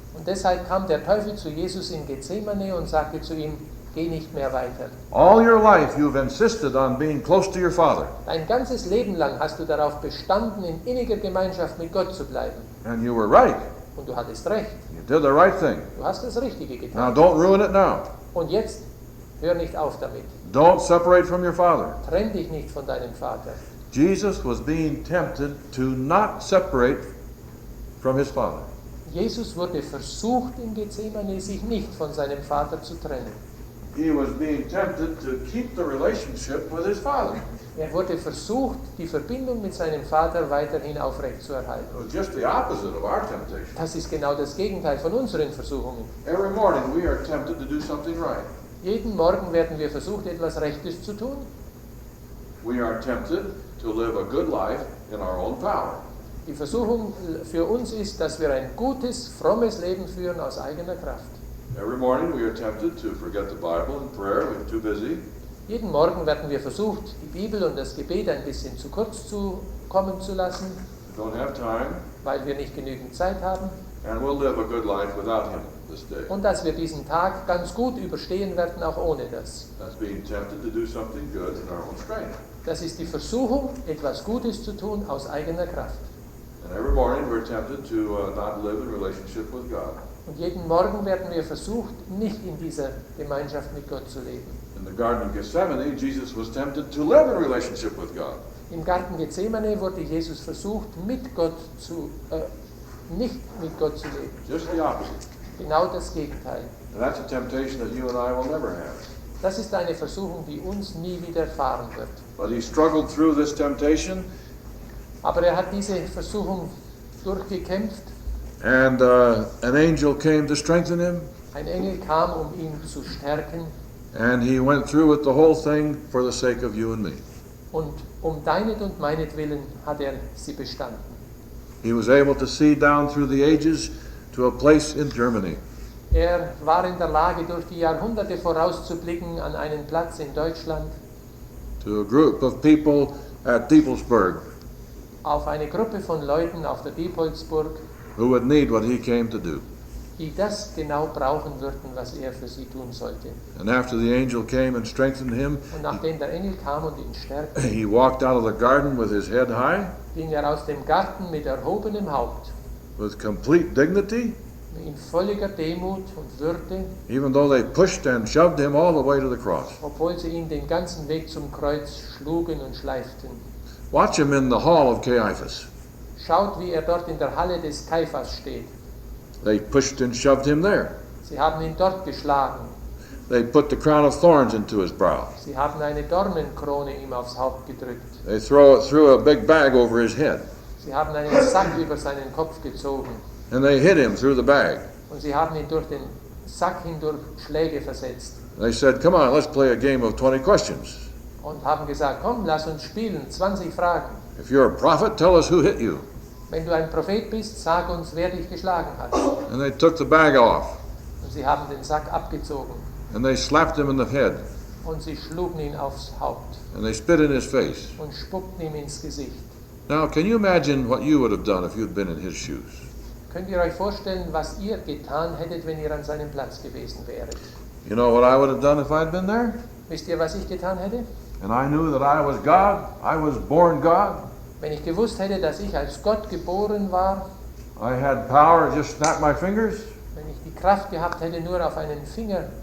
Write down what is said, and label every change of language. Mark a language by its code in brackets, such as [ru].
[de] Und deshalb kam der Teufel zu Jesus in Gethsemane und sagte zu ihm, geh nicht mehr weiter. [en] All your life you've insisted on being close to your Father. [de] Dein ganzes Leben lang hast du darauf bestanden, in inniger Gemeinschaft mit Gott zu bleiben. [en] And you were right. [de] Und du hattest recht. [en] You did the right thing. [de] Du hast das Richtige [en] Now [de] getan. [en] don't ruin it now. [de] Und jetzt hör nicht auf damit. [en] Don't separate from your Father. [de] Trenn dich nicht von deinem Vater. [en] Jesus was being tempted to not separate from his Father. [de] Jesus wurde versucht in Gethsemane, sich nicht von seinem Vater zu trennen. [en] He was being tempted to keep the relationship with his Father. [de] Er wurde versucht, die Verbindung mit seinem Vater weiterhin aufrechtzuerhalten. [en] It was just the opposite of our temptation. [de] Das ist genau das Gegenteil von unseren Versuchungen. [en] Every morning we are tempted to do something right. [de] Jeden Morgen werden wir versucht, etwas Rechtes zu tun. [en] We are tempted to live a good life in our own power. [de] Die Versuchung für uns ist, dass wir ein gutes, frommes Leben führen aus eigener Kraft. [en] Every morning we are tempted to forget the Bible and prayer. We're too busy. [de] Jeden Morgen werden wir versucht, die Bibel und das Gebet ein bisschen zu kurz zu kommen zu lassen, [en] We don't have time. [de] weil wir nicht genügend Zeit haben. [en] And we'll live a good life without him this day. [de] Und dass wir diesen Tag ganz gut überstehen werden, auch ohne das. [en] That's being tempted to do something good in our own strength. [de] Das ist die Versuchung, etwas Gutes zu tun aus eigener Kraft. [en] And every morning we're tempted to not live in relationship with God. [de] Und jeden Morgen werden wir versucht, nicht in dieser Gemeinschaft mit Gott zu leben. [en] In the Garden of Gethsemane, Jesus was tempted to live in relationship with God. [de] Im Garten Gethsemane wurde Jesus versucht, nicht mit Gott zu leben. [en] Just the opposite. [de] Genau das Gegenteil. [en] And that's a temptation that you and I will never have. [de] Das ist eine Versuchung, die uns nie widerfahren wird. [en] But he struggled through this temptation, [de] Aber er hat diese Versuchung durchgekämpft [en] And an angel came to strengthen him. [de] Ein Engel kam, ihn zu stärken. [en] And he went through with the whole thing for the sake of you and me. [de] Und deinet und meinetwillen hat sie bestanden. [en] He was able to see down through the ages to a place in Germany. [de] War in der Lage, durch die Jahrhunderte vorauszublicken an einen Platz in Deutschland. [en] To a group of people at Diboldsburg. [de] Auf eine Gruppe von Leuten auf der Diboldsburg. [en] Who would need what he came to do. [de] Die das genau brauchen würden, was für sie tun sollte. [en] And after the angel came and strengthened him, [de] und nachdem der Engel kam und ihn stärkte, [en] he walked out of the garden with his head high, [de] ging aus dem Garten mit erhobenem Haupt, [en] with complete dignity, [de] in völliger Demut und Würde, [en] even though they pushed and shoved him all the way to the cross. [de] Obwohl sie ihn den ganzen Weg zum Kreuz schlugen und schleiften. [en] Watch him in the hall of Caiaphas. [de] Schaut, wie dort in der Halle des Kaiphas steht. [en] They pushed and shoved him there. [de] Sie haben ihn dort geschlagen. [en] They put the crown of thorns into his brow. [de] Sie haben eine Dornenkrone ihm aufs Haupt gedrückt. [en] They threw a big bag over his head. [de] Sie haben einen Sack über seinen Kopf gezogen. [en] And they hit him through the bag. [de] Und sie haben ihn durch den Sack hindurch Schläge versetzt. [en] They said, "Come on, let's play a game of 20 questions. [de] Und haben gesagt, komm, lass uns spielen, 20 Fragen. [en] If you're a prophet, tell us who hit you." [de] Wenn du ein Prophet bist, sag uns, wer dich geschlagen hat. [en] And they took the bag off. [de] Und sie haben den Sack abgezogen. [en] And they slapped him in the head. [de] Und sie schlugen ihn aufs Haupt. [en] And they spit in his face. [de] Und spuckten ihm ins Gesicht. [en] Now, can you imagine what you would have done if you'd been in his shoes? [de] Könnt ihr euch vorstellen, was ihr getan hättet, wenn ihr an seinem Platz gewesen wäret? [en] You know what I would have done if I'd been there? [de] Wisst ihr, was ich getan hätte? [en] And I knew that I was God. I was born God. [de] Wenn ich gewusst hätte, dass ich als Gott geboren war, [en] I had power, just snap my fingers. [de] wenn ich die Kraft gehabt hätte, nur auf einen Finger,